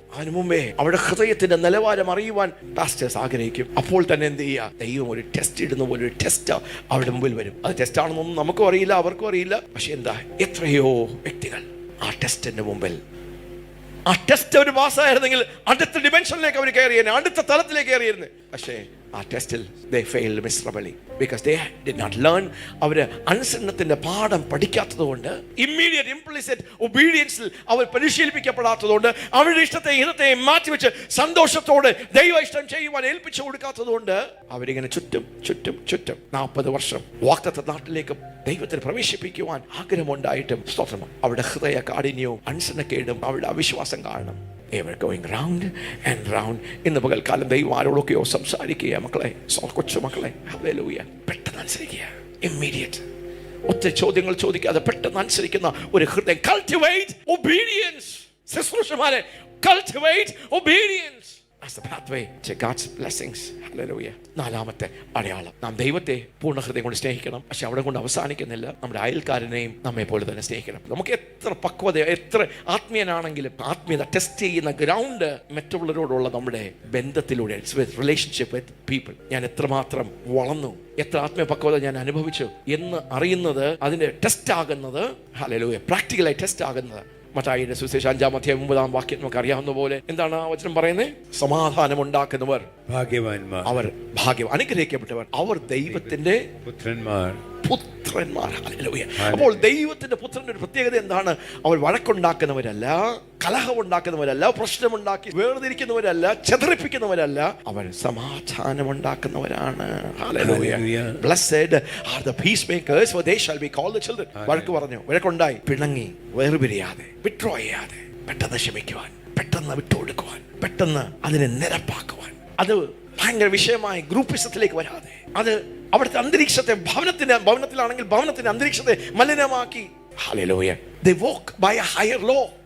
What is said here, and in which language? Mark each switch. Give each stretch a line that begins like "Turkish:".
Malayalam: അതിനു മുമ്പേ അവരുടെ ഹൃദയത്തിന്റെ നിലവാരം അറിയുവാൻ പാസ്റ്റേഴ്സ് ആഗ്രഹിക്കും. അപ്പോൾ തന്നെ എന്ത് ചെയ്യുക? ദൈവം ഒരു ടെസ്റ്റ് ഇടുന്ന പോലെ ഒരു ടെസ്റ്റ് അവരുടെ മുമ്പിൽ വരും. അത് ടെസ്റ്റ് ആണെന്നൊന്നും നമുക്കും അറിയില്ല, അവർക്കും അറിയില്ല. പക്ഷെ എന്താ, എത്രയോ വ്യക്തികൾ ആ ടെസ്റ്റിന്റെ മുമ്പിൽ, ആ ടെസ്റ്റ് അവർ പാസ്സായിരുന്നെങ്കിൽ അടുത്ത ഡിമെൻഷനിലേക്ക് അവർ കയറിയിരുന്നു, അടുത്ത തലത്തിലേക്ക് കയറിയിരുന്നു. പക്ഷേ ആ ടെസ്റ്റിൽ
English: they failed miserably because they did not learn.
Malayalam: അവര് അനുസരണത്തിന്റെ പാഠം പഠിക്കാത്തതുകൊണ്ട്,
English: immediate implicit ഒബീഡിയൻസിൽ
Malayalam: അവർ പരിശീലിപ്പിക്കപ്പെടാത്തതുകൊണ്ട്, അവരുടെ ഇഷ്ടത്തെ ഹിതത്തെയും മാറ്റിവെച്ച് സന്തോഷത്തോടെ ദൈവ ഇഷ്ടം ചെയ്യുവാൻ ഏൽപ്പിച്ചു കൊടുക്കാത്തതുകൊണ്ട് അവരിങ്ങനെ ചുറ്റും 40 വർഷം വാഗ്ദത്ത നാട്ടിലേക്ക് ദൈവത്തിൽ പ്രവേശിപ്പിക്കുവാൻ ആഗ്രഹമുണ്ടായിട്ടും സ്തോത്രം, അവരുടെ ഹൃദയ കാഠിന്യവും അനുസരണക്കേടും അവരുടെ അവിശ്വാസം കാരണം
English: they were going round and round.
Malayalam: ഇന്ന് പകൽക്കാലം ദൈവം ആരോടൊക്കെയോ സംസാരിക്കുക. മക്കളെ, കൊച്ചു മക്കളെ, ഹല്ലേലൂയ, പെട്ടെന്ന് അനുസരിക്കുക. ഇമ്മീഡിയറ്റ്, ഒത്തിരി ചോദ്യങ്ങൾ ചോദിക്കാതെ പെട്ടെന്ന് അനുസരിക്കുന്ന ഒരു ഹൃദയം.
English: Cultivate obedience. ശുശ്രൂഷമാരെ, cultivate obedience as the pathway to God's blessings. Hallelujah.
Malayalam: 4-ാമത്തെ അടയാളം, നാം ദൈവത്തെ പൂർണ്ണ ഹൃദയം കൊണ്ട് സ്നേഹിക്കണം. പക്ഷെ അവിടെ കൊണ്ട് അവസാനിക്കുന്നില്ല, നമ്മുടെ അയൽക്കാരനെയും നമ്മെ പോലെ തന്നെ സ്നേഹിക്കണം. നമുക്ക് എത്ര പക്വത, എത്ര ആത്മീയനാണെങ്കിലും ആത്മീയത ടെസ്റ്റ് ചെയ്യുന്ന ഗ്രൗണ്ട് മറ്റുള്ളവരോടുള്ള നമ്മുടെ ബന്ധത്തിലൂടെ,
English: Relationship with people.
Malayalam: ഞാൻ എത്രമാത്രം വളർന്നു, എത്ര ആത്മീയ പക്വത ഞാൻ അനുഭവിച്ചു എന്ന് അറിയുന്നത്, അതിന്റെ ടെസ്റ്റ് ആകുന്നത്, ഹല്ലേലൂയ, പ്രാക്ടിക്കലായി ടെസ്റ്റ് ആകുന്നത് മത്തായിയുടെ സുവിശേഷം 5-ാം അധ്യായം 9-ാം വാക്യം നമുക്ക് അറിയാവുന്ന പോലെ എന്താണ് ആ വചനം പറയുന്നത്? സമാധാനം ഉണ്ടാക്കുന്നവർ ഭാഗ്യവാന്മാർ, അവർ ഭാഗ്യം, അനുഗ്രഹിക്കപ്പെട്ടവർ, അവർ ദൈവത്തിന്റെ പുത്രന്മാർ. ഹല്ലേലൂയ. അപ്പോൾ ദൈവത്തിന്റെ പുത്രന്റെ ഒരു പ്രത്യേകത എന്താണ്? അവർ വഴക്കുണ്ടാക്കുന്നവരല്ല, കലഹമുണ്ടാക്കുന്നവരല്ല, പ്രശ്നമുണ്ടാക്കി വേർതിരിക്കുന്നവരല്ല, ചെതറിപ്പിക്കുന്നവരല്ല, അവർ സമാധാനമുണ്ടാക്കുന്നവരാണ്. Hallelujah.
English: Blessed are the peacemakers, for they shall be called the children.
Malayalam: വഴക്ക് പറഞ്ഞു, വഴക്കുണ്ടായി, പിണങ്ങി, വേർപിരിയാതെ, വിഡ്രോ ചെയ്യാതെ, പെട്ടെന്ന് ക്ഷമിക്കുവാൻ, പെട്ടെന്ന് വിട്ടുകൊടുക്കുവാൻ, പെട്ടെന്ന് അതിനെ നിരപ്പാക്കുവാൻ, അത് ഭയങ്കര വിഷയമായി ഗ്രൂപ്പിസത്തിലേക്ക് വരാതെ, അത് അവിടുത്തെ അന്തരീക്ഷത്തെ, ഭവനത്തിലാണെങ്കിൽ ഭവനത്തിന്റെ അന്തരീക്ഷത്തെ മലിനമാക്കി. Hallelujah.
English: They walk by a higher law.